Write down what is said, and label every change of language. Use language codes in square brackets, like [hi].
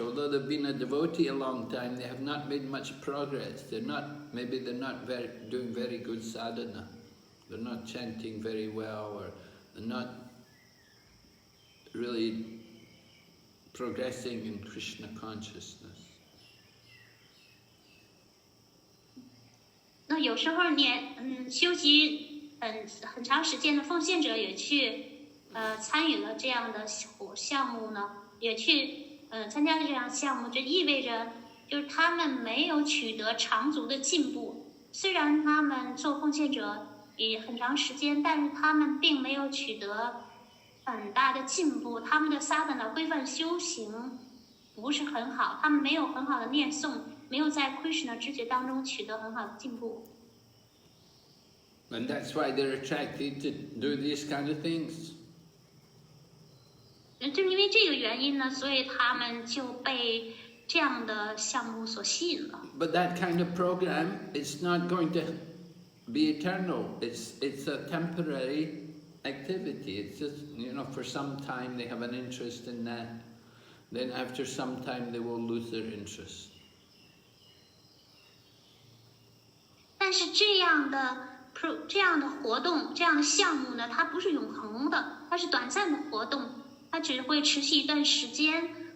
[en] Although they've been a devotee a long time, they have not made much progress. Maybe they're not doing very good sadhana. They're not chanting very well, or they're not really progressing in Krishna consciousness. [zh] 那有时候你修习很长时间的奉献者也去参与了这样的项目呢，也去参加了这样项目，这意味着就是他们没有取得长足的进步。虽然他们做奉献者也很长时间，但是他们并没有取得很大的进步。他们的sadhana规范修行不是很好，他们没有很好的念诵，没有在 Krishna 知觉当中取得很好的进步。 [en] And that's why they're attracted to do these kind of things. [zh] 正因为这个原因呢，所以他们就被这样的项目所吸引了。 [en] But that kind of program is not going to be eternal. It's a temporary activity. It's just, for some time they have an interest in that. Then after some time they will lose their interest. [zh] 但是这样的活动，这样的项目呢，它不是永恒的，它是短暂的活动，它只会持续一段时间。